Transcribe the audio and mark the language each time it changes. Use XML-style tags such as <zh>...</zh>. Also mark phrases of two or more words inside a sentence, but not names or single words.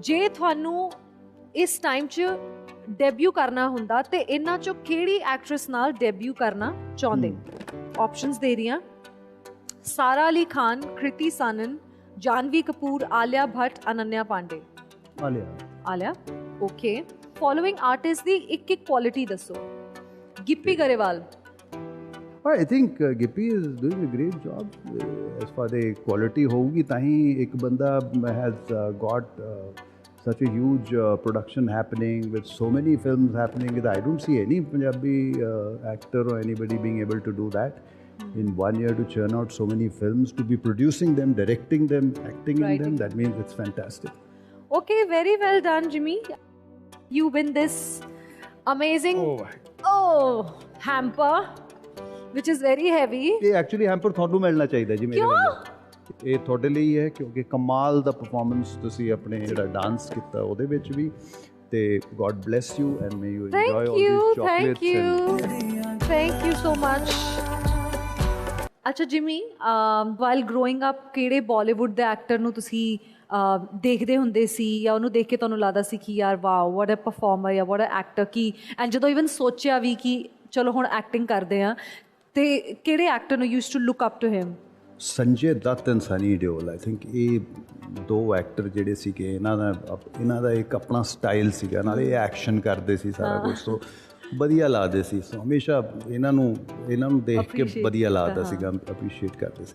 <pa>ਜੇ ਤੁਹਾਨੂੰ ਇਸ ਟਾਈਮ 'ਚ ਡੈਬਿਊ ਕਰਨਾ ਹੁੰਦਾ ਤੇ ਇਹਨਾਂ 'ਚੋਂ ਕਿਹੜੀ ਐਕਟਰੈਸ ਨਾਲ ਡੈਬਿਊ ਕਰਨਾ ਚਾਹੁੰਦੇ ਆਪਸ਼ਨਸ ਦੇ ਰਹੀਆਂ ਸਾਰਾ ਅਲੀ ਖਾਨ ਕ੍ਰਿਤੀ ਸਾਨਨ ਜਾਨਵੀ ਕਪੂਰ ਆਲਿਆ ਭੱਟ ਅਨੰਨਿਆ ਪਾਂਡੇ ਆਲਿਆ</pa> <en>okay following artist</en> <pa>ਦੀ ਇੱਕ ਕੁਆਲਿਟੀ ਦੱਸੋ ਗਿੱਪੀ ਗਰੇਵਾਲ</pa> <en>I think Gippy is doing a great job as far as quality</en> <pa>ਹੋਗੀ ਤਾਹੀਂ ਇੱਕ ਬੰਦਾ</pa> <en>has got such a huge production happening with so many films happening I don't see any Punjabi actor or anybody being able to do that in 1 year to churn out so many films to be producing them directing them acting in them that means it's fantastic okay very well done Jimmy you win this amazing hamper which is very heavy</en> <pa>ਇਹ ਐਕਚੁਅਲੀ ਹੈਂਪਰ ਤੁਹਾਨੂੰ ਮਿਲਣਾ ਚਾਹੀਦਾ ਜੀ ਮੇਰੇ ਵੱਲੋਂ ਇਹ ਤੁਹਾਡੇ ਲਈ ਹੈ ਕਿਉਂਕਿ ਕਮਾਲ ਦਾ ਪਰਫਾਰਮੈਂਸ ਤੁਸੀਂ ਆਪਣੇ ਜਿਹੜਾ ਡਾਂਸ ਕੀਤਾ ਉਹਦੇ ਵਿੱਚ ਵੀ ਤੇ</pa> <en>God bless you and may you enjoy all these chocolates thank you so much</en> <pa>ਅੱਛਾ ਜਿਮੀ</pa> <en>while growing up</en> <pa>ਕਿਹੜੇ ਬਾਲੀਵੁੱਡ ਦੇ ਐਕਟਰ ਨੂੰ ਤੁਸੀਂ ਦੇਖਦੇ ਹੁੰਦੇ ਸੀ ਜਾਂ ਉਹਨੂੰ ਦੇਖ ਕੇ ਤੁਹਾਨੂੰ ਲੱਗਦਾ ਸੀ ਕਿ ਯਾਰ</pa> <en>wow what a performer</en> <pa>ਜਾਂ</pa> <en>what a actor</en> <pa>ਕੀ ਐਂਡ ਜਦੋਂ ਇਵਨ ਸੋਚਿਆ ਵੀ ਕਿ ਚਲੋ ਹੁਣ ਐਕਟਿੰਗ ਕਰਦੇ ਆ ਤੇ ਕਿਹੜੇ ਐਕਟਰ ਨੂੰ</pa> <en>used to look up to him</en> <pa>ਸੰਜੇ ਦੱਤ ਐਂਡ ਸਨੀ ਦਿਓਲ</pa> <en>I think</en> <pa>ਇਹ 2 ਐਕਟਰ ਜਿਹੜੇ ਸੀਗੇ ਇਹਨਾਂ ਦਾ ਇੱਕ ਆਪਣਾ ਸਟਾਈਲ ਸੀਗਾ ਨਾਲੇ ਇਹ ਐਕਸ਼ਨ ਕਰਦੇ ਸੀ ਸਾਰਾ ਕੁਝ ਤੋਂ ਵਧੀਆ ਲੱਗਦੇ ਸੀ ਸੋ ਹਮੇਸ਼ਾ ਇਹਨਾਂ ਨੂੰ ਦੇਖ ਕੇ ਵਧੀਆ ਲੱਗਦਾ ਸੀਗਾ ਅਪਰੀਸ਼ੀਏਟ ਕਰਦੇ ਸੀ</pa>